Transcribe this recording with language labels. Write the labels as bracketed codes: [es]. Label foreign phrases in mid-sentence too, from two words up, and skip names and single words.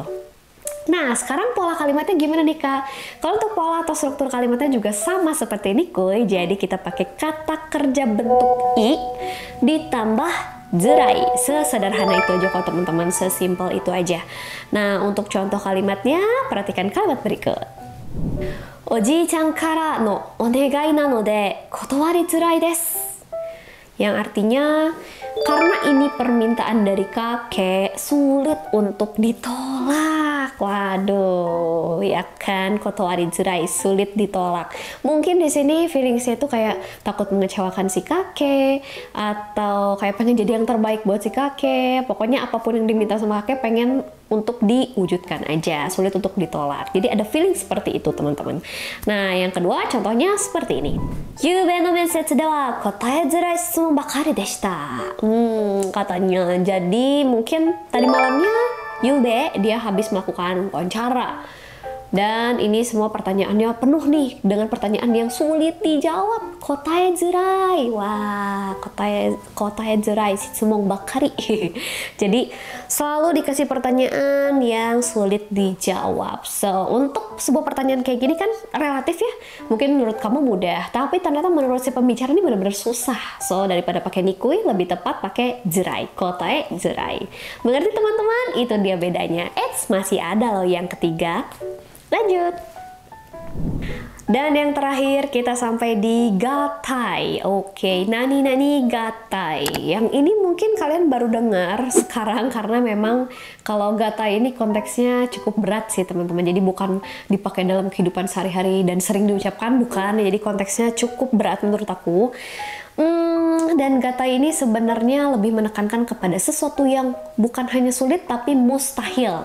[id] Nah, sekarang pola kalimatnya gimana nih Kak? Kalau untuk pola atau struktur kalimatnya juga sama seperti nikui, jadi kita pakai kata kerja bentuk i ditambah zerai. Sesederhana itu aja kok teman-teman, sesimpel itu aja. Nah, untuk contoh kalimatnya, perhatikan kalimat berikut. [ja] おじいちゃんからのお願いなので断りづらいです. [id] Yang artinya, karena ini permintaan dari kakek, sulit untuk ditolak. Waduh, ya kan, [ja] 断りづらい, [id] sulit ditolak. Mungkin di sini feelingsnya tuh kayak takut mengecewakan si kakek, atau kayak pengen jadi yang terbaik buat si kakek. Pokoknya apapun yang diminta sama kakek pengen untuk diwujudkan aja, sulit untuk ditolak. Jadi ada feeling seperti itu teman-teman. Nah, yang kedua contohnya seperti ini. [ja] 昨夜の面接では答えづらい質問ばかりでした. [id] Katanya, jadi mungkin tadi malamnya Yube dia habis melakukan wawancara. Dan ini semua pertanyaannya penuh nih dengan pertanyaan yang sulit dijawab. [ja] 答えづらい. [id] Wah, [ja] 答えづらい質問ばかり. [id] Jadi selalu dikasih pertanyaan yang sulit dijawab. So, untuk sebuah pertanyaan kayak gini kan relatif ya. Mungkin menurut kamu mudah, tapi ternyata menurut si pembicara ini benar-benar susah. So, daripada pakai nikui, lebih tepat pakai zerai. [ja] 答えづらい. [id] Mengerti teman-teman? Itu dia bedanya. Masih ada loh yang ketiga. Lanjut. Dan yang terakhir kita sampai di gatai. Oke, [ja] 何々難い. [id] Yang ini mungkin kalian baru dengar sekarang karena memang kalau gatai ini konteksnya cukup berat sih teman-teman. Jadi bukan dipakai dalam kehidupan sehari-hari dan sering diucapkan, bukan. Jadi konteksnya cukup berat menurut aku. Dan gatai ini sebenarnya lebih menekankan kepada sesuatu yang bukan hanya sulit tapi mustahil.